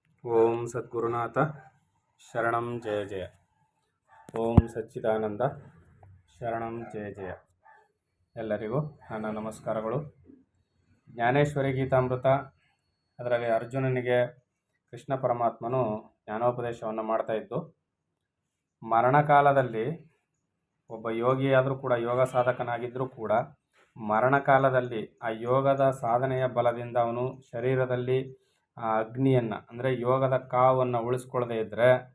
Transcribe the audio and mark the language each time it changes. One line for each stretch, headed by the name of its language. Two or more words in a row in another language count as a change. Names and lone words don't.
Sanskrit: ಓಂ ಸದ್ಗುರುನಾಥ ಶರಣಂ ಜಯ ಜಯ. ಓಂ ಸಚ್ಚಿದಾನಂದ ಶರಣಂ ಜಯ ಜಯ.
Kannada: ಎಲ್ಲರಿಗೂ ನನ್ನ ನಮಸ್ಕಾರಗಳು. ಜ್ಞಾನೇಶ್ವರಿ ಗೀತಾಮೃತ ಅದರಲ್ಲಿ ಅರ್ಜುನನಿಗೆ ಕೃಷ್ಣ ಪರಮಾತ್ಮನು ಜ್ಞಾನೋಪದೇಶವನ್ನು ಮಾಡ್ತಾ ಇದ್ದು, ಮರಣಕಾಲದಲ್ಲಿ ಒಬ್ಬ ಯೋಗಿಯಾದರೂ ಕೂಡ, ಯೋಗ ಸಾಧಕನಾಗಿದ್ದರೂ ಕೂಡ ಮರಣಕಾಲದಲ್ಲಿ ಆ ಯೋಗದ ಸಾಧನೆಯ ಬಲದಿಂದ ಅವನು ಶರೀರದಲ್ಲಿ ಆ ಅಗ್ನಿಯನ್ನು ಅಂದರೆ ಯೋಗದ ಕಾವನ್ನು ಉಳಿಸ್ಕೊಳ್ಳದೆ ಇದ್ದರೆ,